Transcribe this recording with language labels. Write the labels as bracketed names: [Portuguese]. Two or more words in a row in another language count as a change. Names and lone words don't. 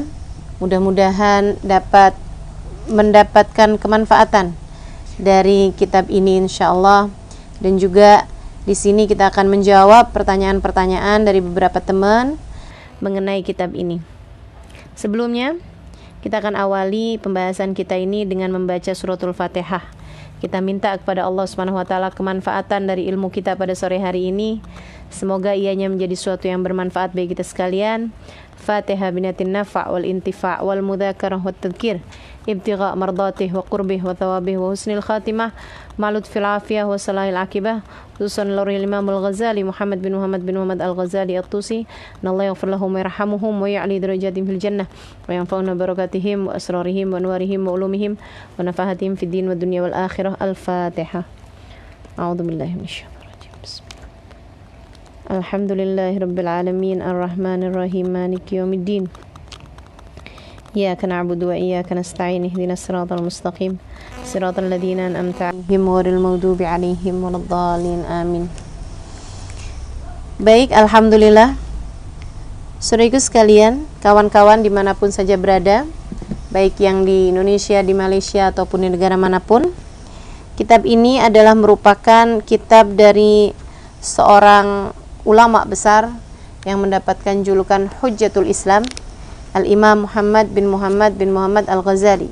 [Indonesian] Mudah-mudahan dapat mendapatkan kemanfaatan dari kitab ini insyaallah, dan juga di sini kita akan menjawab pertanyaan-pertanyaan dari beberapa teman mengenai kitab ini. Sebelumnya, kita akan awali pembahasan kita ini dengan membaca suratul Fatihah. Kita minta kepada Allah [Arabic] سبحانه وتعالى [Indonesian] kemanfaatan dari ilmu kita pada sore hari ini. Semoga ianya menjadi sesuatu yang bermanfaat bagi kita sekalian. [Arabic] الفاتحة بنية النفع والانتفاع والمذاكرة والتذكير، ابتغاء مرضاته وقربه وثوابه وحسن الخاتمة، مع اللطف في العافية وصلاح العاقبة. خصوصا إلى الإمام الغزالي محمد بن محمد الغزالي الطوسي، الله يغفر لهم ويرحمهم ويعلي درجاتهم في الجنة وينفعنا ببركاتهم وأسرارهم وأنوارهم وعلومهم ونفحاتهم في الدين والدنيا والآخرة. الفاتحة. أعوذ بالله من الشيطان الرجيم. الحمد لله رب العالمين، الرحمن الرحيم، مالك يوم الدين. إياك نعبد وإياك نستعين، اهدنا الصراط المستقيم، صراط الذين أنعمت عليهم غير المغضوب عليهم ولا الضالين. [Indonesian] Amin. Baik, alhamdulillah. Saudaraku sekalian, kawan-kawan dimanapun saja berada, baik yang di Indonesia, di Malaysia, ataupun di negara manapun, kitab ini adalah merupakan kitab dari seorang ulama besar yang mendapatkan julukan Hujjatul Islam, Al-Imam Muhammad bin Muhammad Al-Ghazali.